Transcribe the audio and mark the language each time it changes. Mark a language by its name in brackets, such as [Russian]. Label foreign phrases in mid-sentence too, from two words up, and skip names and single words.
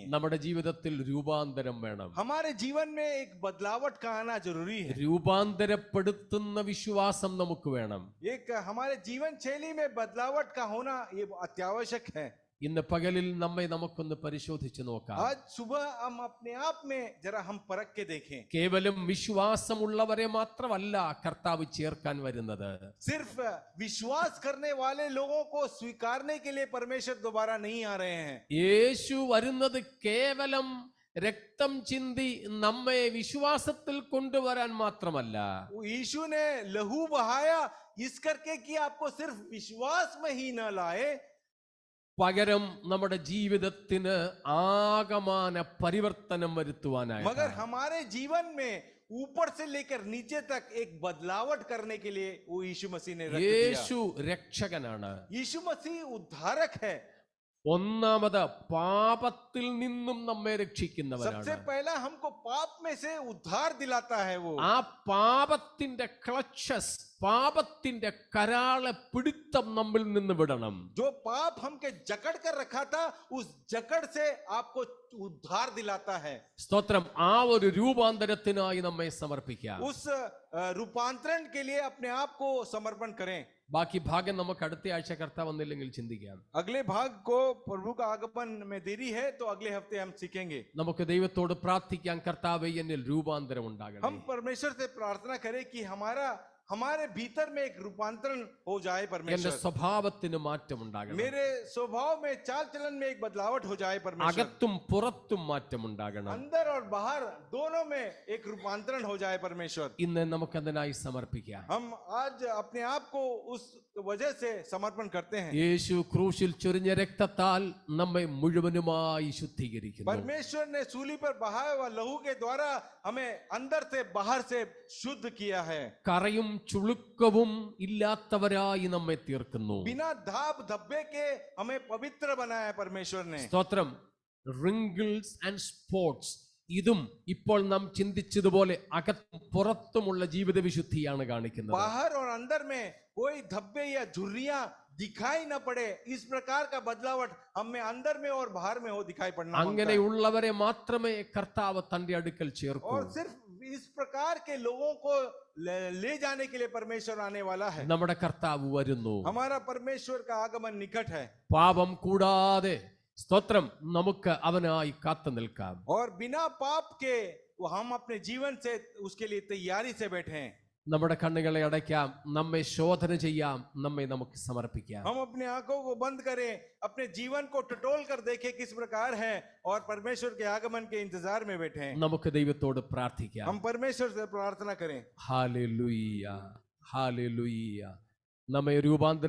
[Malayalam] നമ്മുടെ ജീവിതത്തിൽ രൂപാന്തരം വേണം. [Hindi] हमारे जीवन में एक बदलावट का आना जरूरी है. [Malayalam] രൂപാന്തരപ്പെടുത്തുന്ന വിശ്വാസം നമുക്ക് വേണം. [Hindi] एक हमारे जीवन शैली में बदलावट का होना ये अत्यावश्यक है. [Malayalam] ഇന്ന് പകലിൽ നമ്മെ നമുക്കൊന്ന് പരിശോധിച്ചു നോക്കാം. [Hindi] आज सुबह हम अपने आप में जरा हम परख के देखें. [Malayalam] കേവലം വിശ്വാസമുള്ളവരെ മാത്രമല്ല കർത്താവ് ചേർക്കാൻ വരുന്നത്. [Hindi] सिर्फ विश्वास करने वाले लोगों को स्वीकारने के लिए परमेश्वर दोबारा नहीं आ रहे हैं. [Malayalam] യേശു വരുന്നത് കേവലം രക്തം ചിന്തി നമ്മെ വിശ്വാസത്തിൽ കൊണ്ടുവരാൻ മാത്രമല്ല, [Hindi] वो यीशु ने लहू बहाया इस करके कि आपको सिर्फ विश्वास में ही न लाए, [Malayalam] പകരം നമ്മുടെ ജീവിതത്തിന് ആകമാന പരിവർത്തനം വരുത്തുവാനായി. [Hindi] मगर हमारे जीवन में ऊपर से लेकर नीचे तक एक बदलावट करने के लिए वो यीशु मसीह ने रक्त दिया. [Malayalam] യേശു രക്ഷകനാണ്. [Hindi] यीशु मसीह उद्धारक है. [Malayalam] ഒന്നാമത് പാപത്തിൽ നിന്നും നമ്മെ [Hindi] सबसे [Malayalam] രക്ഷിക്കുന്നവരാണ്. [Hindi] पहला हमको पाप में से उद्धार दिलाता है वो. [Malayalam] ആ പാപത്തിന്റെ ക്ലച്ചസ്, പാപത്തിന്റെ കരാളെ പിടുത്തം നമ്മിൽ നിന്ന് വിടണം. [Hindi] जो पाप हमके जकड़ कर रखा था उस जकड़ से आपको उद्धार दिलाता है. [Malayalam] സ്തോത്രം. ആ ഒരു രൂപാന്തരത്തിനായി നമ്മെ സമർപ്പിക്കാം. [Hindi] उस रूपांतरण के लिए अपने आप को समर्पण करें. [Malayalam] ബാക്കി ഭാഗം നമുക്ക് അടുത്ത ആഴ്ച കർത്താവ് വന്നില്ലെങ്കിൽ ചിന്തിക്കാം. [Hindi] अगले भाग को प्रभु का आगमन में देरी है तो अगले हफ्ते हम सीखेंगे. [Malayalam] നമുക്ക് ദൈവത്തോട് പ്രാർത്ഥിക്കാം, കർത്താവേ എന്നിൽ രൂപാന്തരം ഉണ്ടാകണം. [Hindi] हम परमेश्वर से प्रार्थना करें कि हमारे भीतर में एक रूपांतरण हो जाए. [Malayalam] എന്റെ [Hindi] परमेश्वर [Malayalam] സ്വഭാവത്തിന് മാറ്റം ഉണ്ടാകണം. [Hindi] मेरे स्वभाव में चाल चलन में एक बदलावट हो जाए. परमेश्वर [Malayalam] അകത്തും പുറത്തും മാറ്റം ഉണ്ടാകണം. [Hindi] अंदर और बाहर दोनों में एक रूपांतरण हो जाए. परमेश्वर [Malayalam] ഇന്ന് നമുക്കതിനായി സമർപ്പിക്കാം. [Hindi] हम आज अपने आप को उस वजह से समर्पण करते हैं. [Malayalam] യേശു ക്രൂശിൽ ചൊരിഞ്ഞ രക്തത്താൽ നമ്മെ മുഴുവനുമായി ശുദ്ധീകരിക്കുന്നു. [Hindi] परमेश्वर ने सूली पर बहाया हुआ लहू के द्वारा हमें अंदर से बाहर से शुद्ध किया है. [Malayalam] കറയും ചുളുക്കവും ഇല്ലാത്തവരായി നമ്മെ തീർക്കുന്നു. [Hindi] बिना धाप धब्बे के हमें पवित्र बनाया है परमेश्वर ने. [Malayalam] സ്തോത്രം. [English] wrinkles and spots, [Malayalam] ഇതും ഇപ്പോൾ നാം ചിന്തിച്ചതുപോലെ അകത്തും പുറത്തുമുള്ള ജീവിത വിശുദ്ധിയാണ് കാണിക്കുന്നത്. [Hindi] बाहर और अंदर में कोई धब्बे या झुर्रियां दिखाई न पड़े, इस प्रकार का बदलावट हमें अंदर में और बाहर में हो दिखाई पड़ना होता है. [Malayalam] അങ്ങനെയുള്ളവരെ മാത്രമേ കർത്താവ് തന്റെ അടുക്കൽ ചേർക്കൂ. [Hindi] और सिर्फ इस प्रकार के लोगों को ले जाने के लिए परमेश्वर आने वाला है. [Malayalam] നമ്മുടെ കർത്താവ് വരുന്നു. [Hindi] हमारा परमेश्वर का आगमन निकट है. [Malayalam] പാപം കൂടാതെ സ്തോത്രം നമുക്ക് അവനായി കാത്തു നിൽക്കാം. [Hindi] और बिना पाप के हम अपने जीवन से उसके लिए तैयारी से बैठे हैं. [Malayalam] നമ്മുടെ കണ്ണുകളെ അടയ്ക്കാം, നമ്മെ ശോധന ചെയ്യാം, നമ്മെ നമുക്ക് സമർപ്പിക്കാം. [Hindi] हम अपने आंखों को बंद करें, अपने जीवन को टटोल कर देखें किस प्रकार है और परमेश्वर के आगमन के इंतजार में बैठे हैं. [Malayalam] നമുക്ക് ദൈവത്തോട് പ്രാർത്ഥിക്കാം. [Hindi] हम परमेश्वर से प्रार्थना करें. [Malayalam] ഹല്ലേലൂയ, ഹല്ലേലൂയ. നമ്മെ രൂപാന്തര